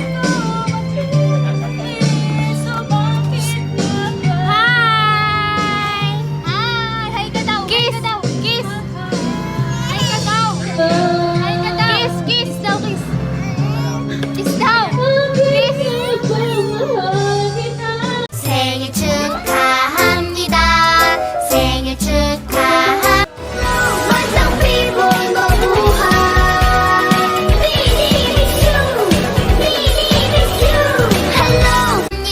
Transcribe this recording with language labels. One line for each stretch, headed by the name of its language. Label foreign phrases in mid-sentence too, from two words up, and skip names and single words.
Filipino: Hi ka daw!
English: Kiss! Kiss!
Filipino: Hi ka daw! Hi ka daw! Kiss daw, kiss! Kiss daw! Kiss!
Korean: 생일 축하합니다. 생일 축하합니다. 완전 피곤 거부한 Hello!